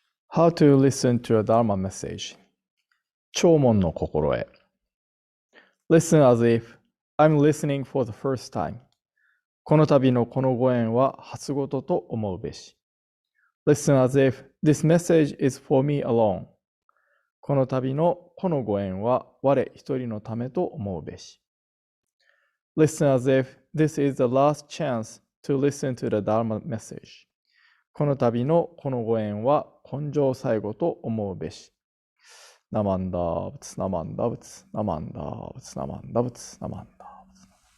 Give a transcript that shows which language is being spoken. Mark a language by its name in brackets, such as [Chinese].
[English] How to listen to a Dharma message. [Japanese] 聴聞の心得. [English] Listen as if I'm listening for the first time. [Japanese] この度のこのご縁は初ごとと思うべし. [English] Listen as if this message is for me alone. [Japanese] この度のこのご縁は我一人のためと思うべし. [English] Listen as if this is the last chance to listen to the Dharma message. [Japanese] この度のこのご縁は今生最後と思うべし。ナマンダーブツナマンダブツナマンダーブツナマンダブツナマンダーブツ。